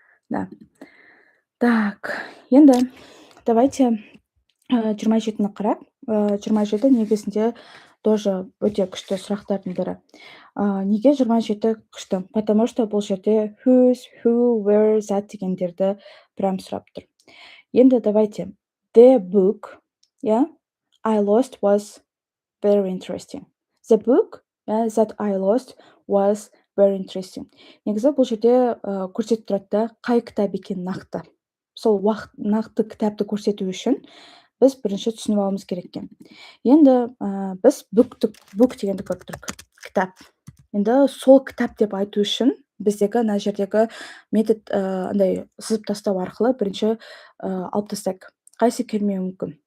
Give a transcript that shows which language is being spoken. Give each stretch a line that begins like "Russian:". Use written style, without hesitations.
Russian: Да. Так,
Kazakh: енді
Russian: давайте
Kazakh: 27-ні қарап. 27 негізінде
Russian: тоже
Kazakh: өте күшті сұрақтардың бірі. Неге 27 күшті?
Russian: Потому что
Kazakh: бұл жерде whose, who, where, that дегендерді
Russian: прям
Kazakh: сұрап тұр. Енді
Russian: давайте
English: the book, I lost was very interesting. The book that I lost was very interesting.
Kazakh: Негізі бұл жерде көрсетіп тұрады да, қай кітап екенін нақты. Сол нақты кітапты көрсету үшін біз бірінші түсініп алуымыз керек екен. Енді біз book дегенді көріп тұрмық, кітап. Енді сол кітап деп айту үшін біздегі ана жердегі метод андай сызып тастау арқылы бірінші алып тастайық. Қайсы келмеуі мүмкін?